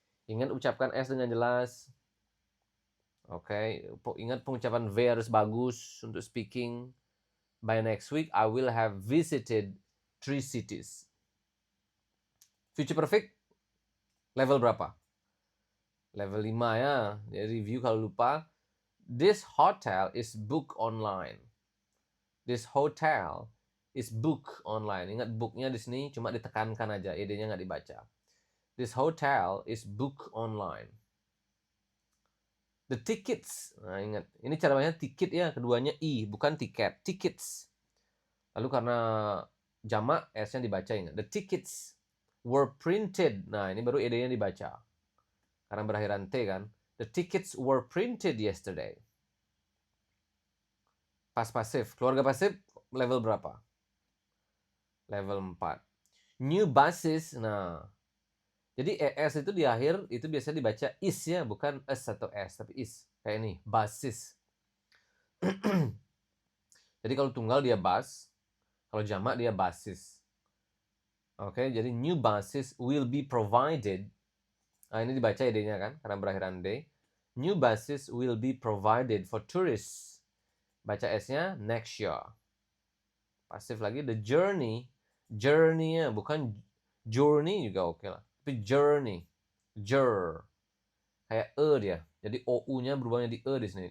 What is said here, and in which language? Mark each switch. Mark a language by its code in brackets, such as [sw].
[id] Ingat ucapkan S dengan jelas. Oke, ingat pengucapan V harus bagus untuk speaking. [en] By next week, I will have visited 3 cities. [id] Future perfect, level berapa? Level 5 ya. Jadi review kalau lupa. [en] This hotel is booked online. This hotel is booked online. [id] Ingat booknya di sini cuma ditekankan aja, ed-nya nggak dibaca. [en] This hotel is booked online. The tickets. [id] Nah, ingat. Ini cara bacanya tiket ya, keduanya i, bukan tiket. Tickets. Lalu karena jamak, s-nya dibaca, ingat. [en] The tickets were printed. [id] Nah, ini baru ed-nya dibaca. Karena berakhiran t kan. [en] The tickets were printed yesterday. [id] Past pasif. Keluarga pasif level berapa? Level 4. [en] New buses. [id] Nah, jadi es itu di akhir itu biasanya dibaca is ya, bukan s atau s, tapi is. Kayak ini, buses. Jadi kalau tunggal dia bus, kalau jamak dia buses. Oke, jadi [en] new buses will be provided. [id] Nah, ini dibaca id-nya kan, karena berakhiran d. [en] New buses will be provided for tourists. [id] Baca s-nya [en] next year. [id] Pasif lagi, [en] the journey. [id] Journey-nya bukan journey juga oke lah. Tapi journey. Kayak dia. Jadi ou-nya berubahnya di di sini.